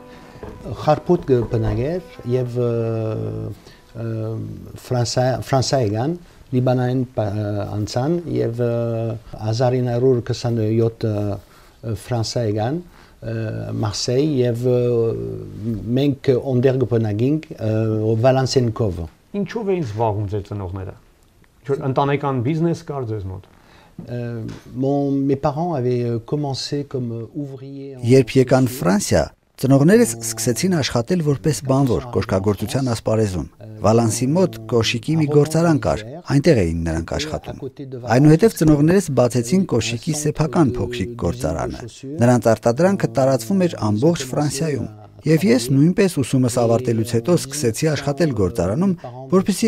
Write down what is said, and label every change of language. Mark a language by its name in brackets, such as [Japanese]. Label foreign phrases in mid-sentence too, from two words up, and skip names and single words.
[Armenian] Խարփոտ բնագեր եւ ֆրանսիական Լիբանանին անցան եւ 1927 ֆրանսիական Մարսեյ եւ մենք օնդեր գտնագինք Վալանսենկով։ Ինչով էին զբաղվում ձեր ծնողները։ Ընտանեկան բիզնես կար ձեզ մոտ։ [French] Mes parents avaient commencé comme ouvriers. [Armenian] Երբ եկան Ֆրանսիա, ծնողներս սկսեցին աշխատել որպես բանվոր կոշկագործության ասպարեզում։ Վալանսի մոտ կոշիկի մի գործարան կար, այնտեղ էին նրանք աշխատում։ Այնուհետև ծնողներս բացեցին կոշիկի սեփական փոքրիկ գործարանը։ Նրանց արտադրանքը տարածվում էր ամբողջ Ֆրանսիայում։ Եվ ես նույնպես ուսումս ավարտելուց հետո սկսեցի աշխատել գործարանում, որպեսզի